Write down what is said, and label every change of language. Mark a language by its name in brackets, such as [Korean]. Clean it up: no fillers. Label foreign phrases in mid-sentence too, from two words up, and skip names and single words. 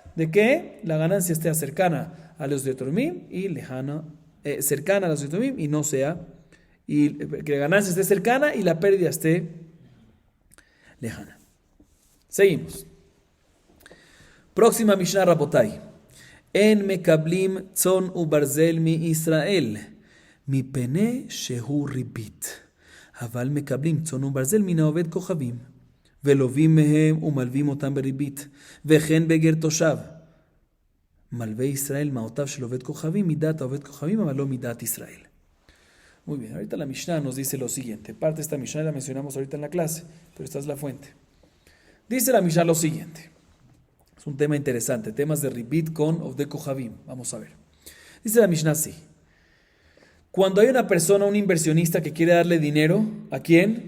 [Spanish] De que la ganancia esté cercana a los Yotomim y lejana, cercana a los Yotomim y no sea, y que la ganancia esté cercana y la pérdida esté lejana. Seguimos. Próxima [Hebrew] משנה רבותי. אין מקבלים צאן וברזל מישראל. מפני שהוא ריבית. אבל מקבלים צאן וברזל מן העובד כוכבים, ולווים מהם ומלווים אותם בריבית, וכן בגר תושב. מלווה ישראל מעותיו של עובד כוכבים, מידת העובד כוכבים, אבל לא מידת ישראל. [Spanish] Muy bien, ahorita la Mishnah nos dice lo siguiente. Parte de esta Mishnah la mencionamos ahorita en la clase, pero esta es la fuente. Dice la Mishnah lo siguiente. Es un tema interesante, temas de ribit con [Hebrew] עובדי כוכבים. [Spanish] Vamos a ver. Dice la Mishnah así. Cuando hay una persona, un inversionista que quiere darle dinero, ¿a quién?